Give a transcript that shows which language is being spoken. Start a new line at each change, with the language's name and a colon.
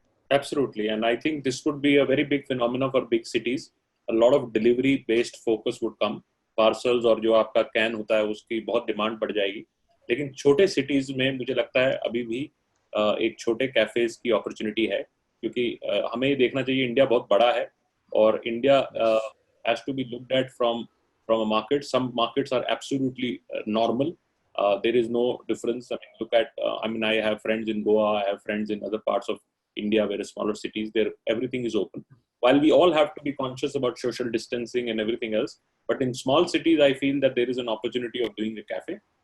English: Absolutely, and I think this would be a very big phenomenon for big cities. A lot of delivery based focus would come.
Hindi: Parcels और जो आपका can होता है उसकी बहुत demand बढ़ जाएगी। लेकिन छोटे सिटीज में मुझे लगता है अभी भी एक छोटे कैफेज की अपॉर्चुनिटी है, क्योंकि हमें देखना चाहिए इंडिया बहुत बड़ा है, और
English: India has to be looked at from a market. Some markets are absolutely normal. There is no difference. I mean, look at I have friends in Goa, I have friends in other parts of India, where smaller cities, there everything is open. While we all have to be conscious about social distancing and everything else, but in small cities, I feel that there is an opportunity of doing a cafe.